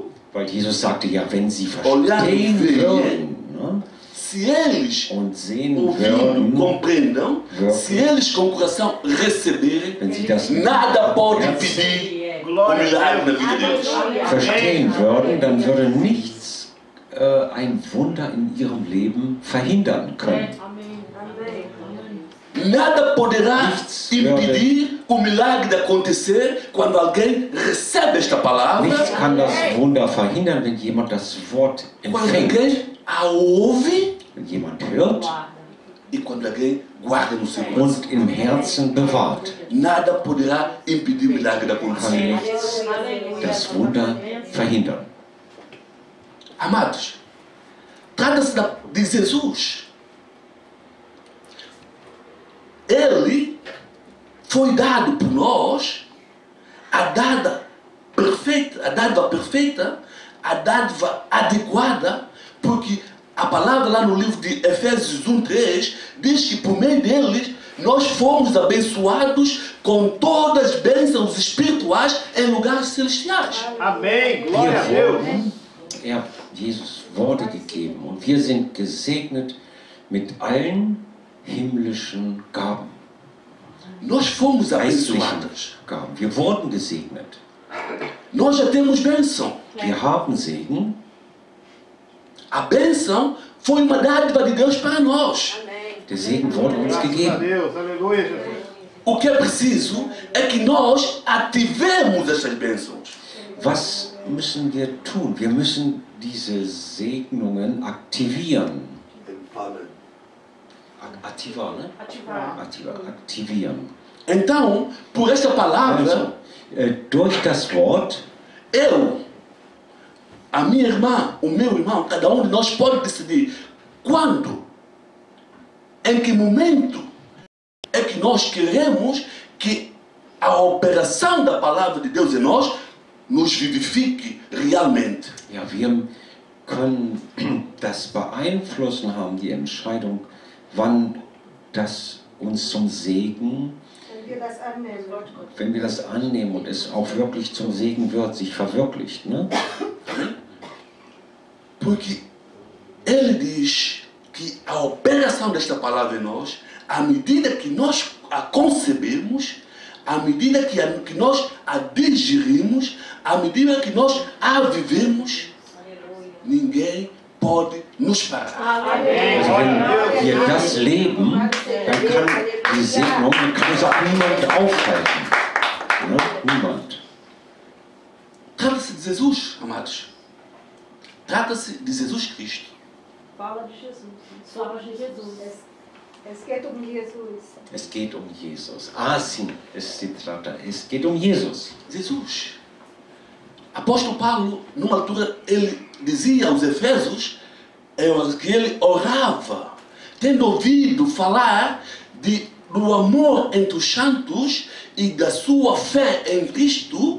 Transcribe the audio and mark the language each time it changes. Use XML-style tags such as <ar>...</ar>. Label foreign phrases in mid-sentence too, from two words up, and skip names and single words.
<de>Weil Jesus sagte, ja, wenn sie</de> <pt>Olhar</pt> <de>verstehen</de> <pt>e ver.</pt> <de>würden, ne?</de> <pt>se eles</pt> <de>Und sehen</de> <pt>ouvindo,</pt> <de>würden,</de> <pt>compreendam,</pt> <de>Würden.</de> <pt>se eles com o coração receberem,</pt> <de>wenn sie das mit</de> <pt>nada</pt> <de>dem</de> <pt>pode</pt> <de>Herzen</de> <pt>impedir o Glória a milagre na Deus. vida deles.</pt> <de>verstehen würden, dann würde nichts ein Wunder in ihrem Leben verhindern können.</de> <pt>Amém. Nada poderá</pt> <de>Nichts</de> <pt>impedir o milagre de acontecer quando alguém recebe esta palavra,</pt> <de>Nichts kann das Wunder verhindern, wenn jemand das Wort</de> <pt>quando</pt> <de>empfängt,</de> <pt>alguém a ouve</pt> <de>wenn jemand hört</de> <pt>e quando alguém guarda no seu coração.</pt> <de>und im Herzen bewahrt.</de> <pt>Nada poderá impedir o milagre de</pt> <de>Kann</de> <pt>acontecer.</pt> <de>nichts das Wunder verhindern.</de> <pt>Amados, trata-se de Jesus. Ele foi dado por nós a dádiva perfeita, a dádiva adequada, porque a palavra lá no livro de Efésios 1:3 diz que por meio deles nós fomos abençoados com todas as bênçãos espirituais em lugares celestiais. Amém. Glória a Deus.</pt> <de>Jesus wurde gegeben und wir sind gesegnet mit allen himmlischen Gaben,</de> <pt>Nós fomos</pt> <de>geistlichen</de> <pt>abençoados.</pt> <de>Gaben. Wir wurden gesegnet.</de> <pt>Nós já temos bênção.</pt> <de>Wir haben Segen.</de> <pt>A bênção foi uma dádiva de Deus para nós.</pt> <de>Der Segen wurde uns</de> <pt>Graças a</pt> <de>gegeben.</de> <pt>Deus. Aleluia, Jesus. O que é preciso é que nós ativemos essas bênçãos.</pt> <de>Was müssen wir tun? Wir müssen diese Segnungen aktivieren. Aktivieren, ne?</de> <pt>Ativar.</pt> <de>Aktivieren.</de> <pt>Então, por esta palavra,</pt> <de>Also, durch das Wort,</de> <pt>eu, a minha irmã, o meu irmão, cada um de nós pode decidir quando, em que momento é que nós queremos que a operação da palavra de Deus em nós nos vivifique realmente.</pt> <de>ja, wir können das beeinflussen, haben die Entscheidung, wann das uns zum Segen, wenn wir das annehmen und es auch wirklich zum Segen wird, sich verwirklicht. Ne?</de> <pt>Porque ele diz que a operação desta palavra em nós, à medida que nós a concebemos, à medida que nós a digerimos, à medida que nós a vivemos, ninguém pode nos parar.</pt> <de>Also wenn wir das leben, dann kann die Segnung, dann kann es auch niemand aufhalten. Ne? Niemand.</de> <pt>Trata-se de Jesus, amados. Trata-se de Jesus Cristo. Fala de Jesus. Fala de Jesus.</pt> <de>Es geht um Jesus. Es geht um Jesus.</de> <pt>Ah, sim,</pt> <de>es geht um Jesus. Jesus.</de> <pt>Apóstolo Paulo, numa altura, ele dizia aos Efésios que ele orava, tendo ouvido falar do amor entre os santos e da sua fé em Cristo.</pt>